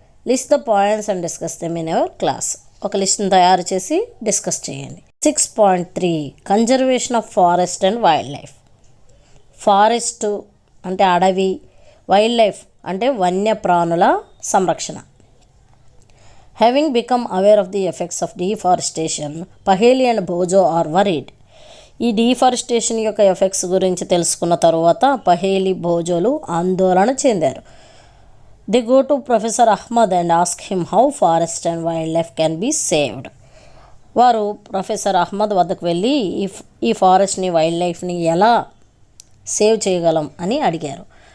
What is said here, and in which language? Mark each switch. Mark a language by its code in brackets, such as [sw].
[en] List the points and discuss them in your class. [te] ఒక లిస్ట్ని తయారు చేసి డిస్కస్ చేయండి. [en] 6.3 conservation of forest and wild life. [te] Forest అంటే అడవి, వైల్డ్ లైఫ్ అంటే వన్యప్రాణుల సంరక్షణ. [en] Having become aware of the effects of deforestation, Paheli and Bhojo are worried. [te] ఈ డీఫారెస్టేషన్ యొక్క ఎఫెక్ట్స్ గురించి తెలుసుకున్న తరువాత పహేలి భోజోలు ఆందోళన చెందారు. [en] They go to professor Ahmad and ask him how forest and wild life can be saved. [te] వారు ప్రొఫెసర్ అహ్మద్ వద్దకు వెళ్ళి ఈ ఫారెస్ట్ని వైల్డ్ లైఫ్ని ఎలా సేవ్ చేయగలం అని అడిగారు.